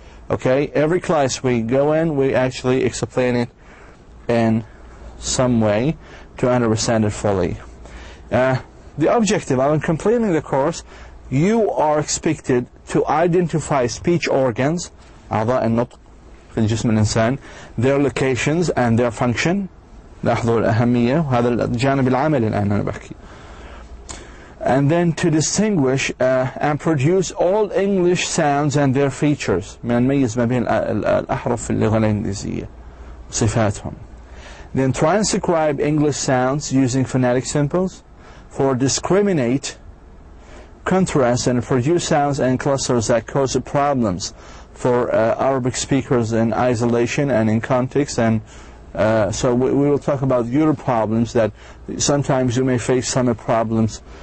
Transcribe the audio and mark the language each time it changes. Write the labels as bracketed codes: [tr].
[en] Okay, every class we go in, we actually explain it in some way to understand it fully. The objective of completing the course, you are expected to identify speech organs, [ar] أعضاء النطق في الجسم الإنسان, [en] their locations and their function. [ar] لاحظوا الأهمية، وهذا الجانب العملي الآن أنا بحكي. [en] And then to distinguish and produce all English sounds and their features. [ar] من نميز ما بين الأحرف في اللغة الإنجليزية صفاتهم. [en] Then transcribe English sounds using phonetic symbols for discriminate, contrast, and produce sounds and clusters that cause problems for Arabic speakers in isolation and in context. And so we will talk about your problems, that sometimes you may face some problems.